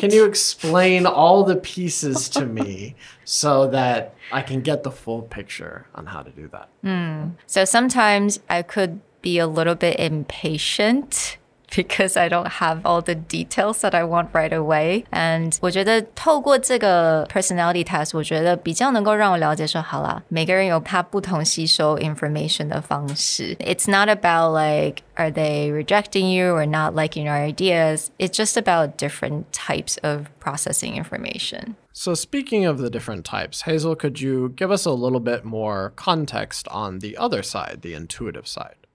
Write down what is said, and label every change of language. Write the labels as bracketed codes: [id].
[en] Can you explain all the pieces to me so that I can get the full picture on how to do that? So sometimes I could be a little bit impatient because I don't have all the details that I want right away. [zh] And 我觉得透过这个 personality test, 我觉得比较能够让我了解说，好啦，每个人有他不同吸收 information 的方式。 [en] It's not about like, are they rejecting you or not liking your ideas? It's just about different types of processing information. So speaking of the different types, Hazel, could you give us a little bit more context on the other side, the intuitive side?